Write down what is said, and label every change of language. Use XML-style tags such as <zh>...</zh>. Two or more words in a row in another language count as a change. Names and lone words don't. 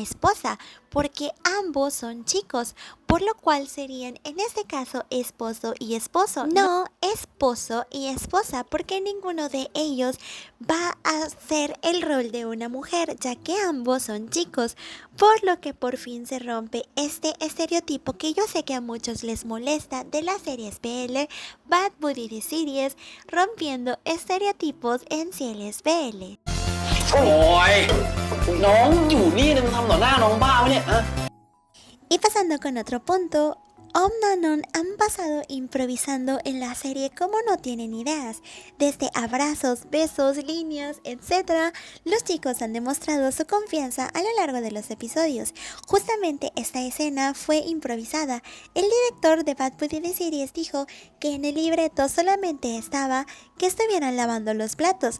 <es>esposa, porque ambos son chicos, por lo cual serían en este caso esposo y esposo, no esposo y esposa, porque ninguno de ellos va a hacer el rol de una mujer, ya que ambos son chicos, por lo que por fin se rompe este estereotipo que yo sé que a muchos les molesta de las series BL, Bad Buddy The Series, rompiendo estereotipos en series BL.</es> <th>โอ้ยน้องอยู่นี่เนี่ยมึงทำต่อหน้าน้องบ้าวะเนี่ยฮะ</th> <es>Y pasando con otro punto, Nanon han pasado improvisando en la serie como no tienen ideas. Desde abrazos, besos, líneas, etc., los chicos han demostrado su confianza a lo largo de los episodios. Justamente esta escena fue improvisada. El director de Bad Buddy The Series dijo que en el libreto solamente estaba que estuvieran lavando los platos,</es>